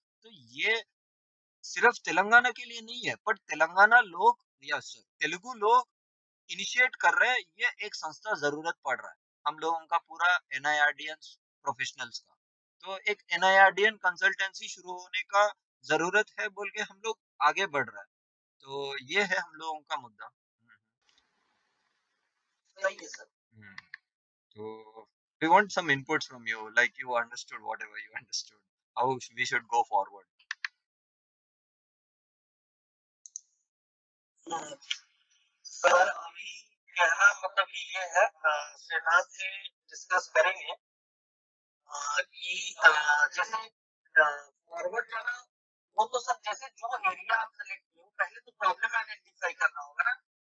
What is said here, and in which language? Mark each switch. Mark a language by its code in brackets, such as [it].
[hi] तो ये सिर्फ तेलंगाना के लिए नहीं है, बट तेलंगाना लोग या तेलुगु लोग इनिशिएट कर रहे हैं, ये एक संस्था जरूरत पड़ रहा है हम लोगों का पूरा एनआईआरडीएन प्रोफेशनल्स का। तो एक एनआईआरडीएन कंसल्टेंसी शुरू होने का जरूरत है बोल के हम लोग आगे बढ़ रहा है। तो ये है हम लोगों का मुद्दा। सही है सर। [en] तो we want some inputs from you, like you understood whatever you understood, how we should go forward. [hi] Hmm, sir अभी कहना मतलब कि ये है, श्रीनाथ से डिस्कस करेंगे कि जैसे फॉरवर्ड जाना, वो तो सब जैसे जो एरिया आप सेलेक्ट किए हो, पहले तो प्रॉब्लम आइडेंटिफाई करना होगा ना।